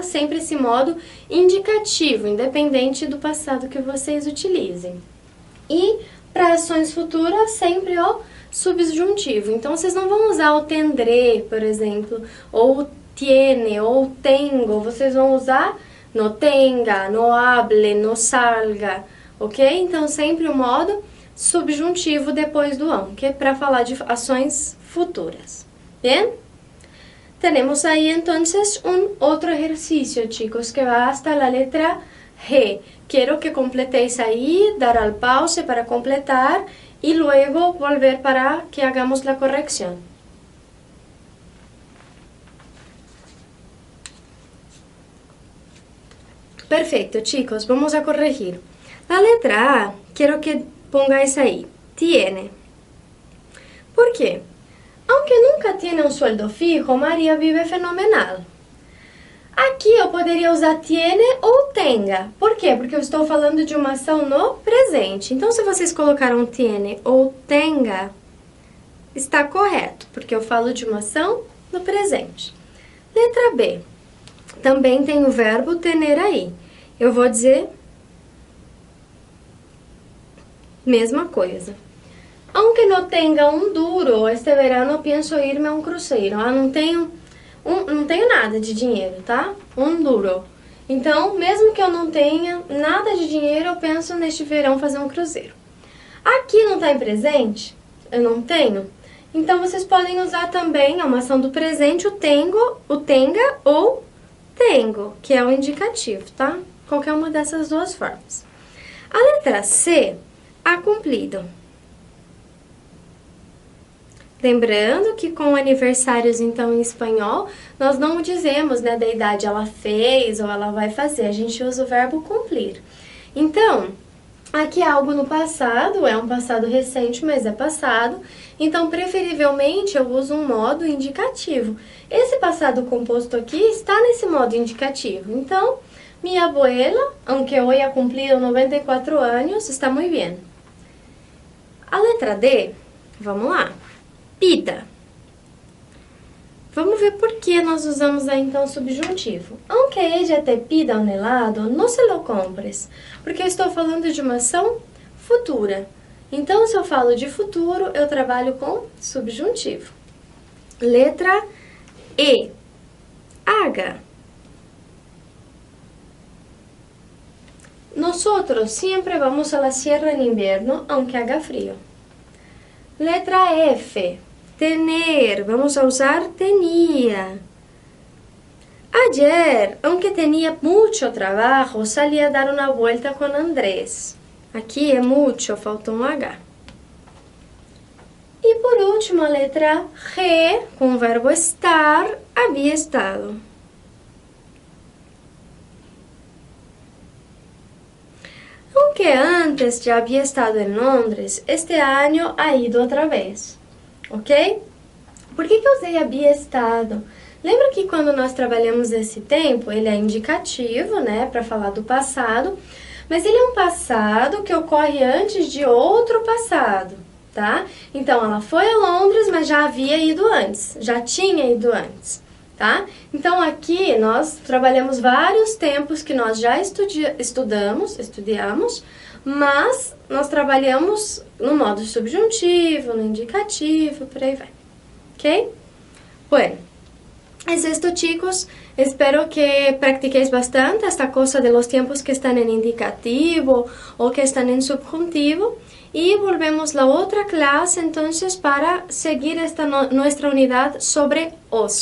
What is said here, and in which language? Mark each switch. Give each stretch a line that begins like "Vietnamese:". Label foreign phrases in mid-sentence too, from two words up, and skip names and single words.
Portuguese: Sempre esse modo indicativo, independente do passado que vocês utilizem. E para ações futuras, sempre o subjuntivo. Então, vocês não vão usar o tendré, por exemplo, ou tiene, ou tengo. Vocês vão usar
Spanish: no tenga, no hable, no salga, ok?
Portuguese: Então, sempre o modo subjuntivo depois do aunque, para falar de ações futuras. Bem?
Spanish: Tenemos ahí entonces un otro ejercicio, chicos, que va hasta la letra G. Quiero que completéis ahí, dar al pause para completar y luego volver para que hagamos la corrección. Perfecto, chicos, vamos a corregir. La letra A, quiero que pongáis ahí, tiene. ¿Por qué? Aunque nunca tiene un sueldo fijo, María vive fenomenal.
Portuguese: Aqui eu poderia usar tiene ou tenga. Por quê? Porque eu estou falando de uma ação no presente. Então, se vocês colocaram tiene ou tenga, está correto, porque eu falo de uma ação no presente. Letra B. Também tem o verbo tener aí. Eu vou dizer mesma coisa.
Spanish: Aunque no tenga un duro, este verano pienso irme a um cruzeiro.
Portuguese: Não tenho nada de dinheiro, tá? Um duro. Então, mesmo que eu não tenha nada de dinheiro, eu penso neste verão fazer um cruzeiro. Aqui não tá em presente, eu não tenho. Então, vocês podem usar também a uma ação do presente, o tengo, o tenga ou tengo, que é o indicativo, tá? Qualquer uma dessas duas formas. A letra C, a cumprido. Lembrando que com aniversários, então, em espanhol, nós não dizemos, né, da idade ela fez ou ela vai fazer, a gente usa o verbo cumprir. Então, aqui é algo no passado, é um passado recente, mas é passado, então, preferivelmente, eu uso um modo indicativo. Esse passado composto aqui está nesse modo indicativo, então, minha abuela,
Spanish: aunque hoy ha cumplido 94
Portuguese: anos, está muito bem. A letra D, vamos lá. Pida. Vamos ver por que nós usamos aí então o subjuntivo.
Spanish: Aunque ella te pida un helado, no se lo compres.
Portuguese: Porque eu estou falando de uma ação futura. Então, se eu falo de futuro, eu trabalho com subjuntivo. Letra E. Haga.
Spanish: Nosotros siempre vamos a la sierra en invierno, aunque haga frío.
Portuguese: Letra F.
Spanish: Tener, vamos a usar tenía. Ayer, aunque tenía mucho trabajo, salí a dar una vuelta con Andrés.
Portuguese: Aqui é mucho, faltou um H. E por último, a letra G, com o verbo estar, havia estado.
Spanish: Aunque antes ya había estado en Londres, este año ha ido
Portuguese: outra vez. Ok? Por que eu usei havia estado? Lembra que quando nós trabalhamos esse tempo, ele é indicativo, né, para falar do passado, mas ele é um passado que ocorre antes de outro passado, tá? Então, ela foi a Londres, mas já havia ido antes, já tinha ido antes, tá? Então, aqui nós trabalhamos vários tempos que nós já estudamos, mas nós trabalhamos no modo subjuntivo, no indicativo, por aí vai.
Spanish: ¿Ok? Bueno, es esto, chicos. Espero que practiquéis bastante esta cosa de los tiempos que están en indicativo o que están en subjuntivo. Y volvemos la otra clase entonces para seguir nuestra unidad sobre ocio.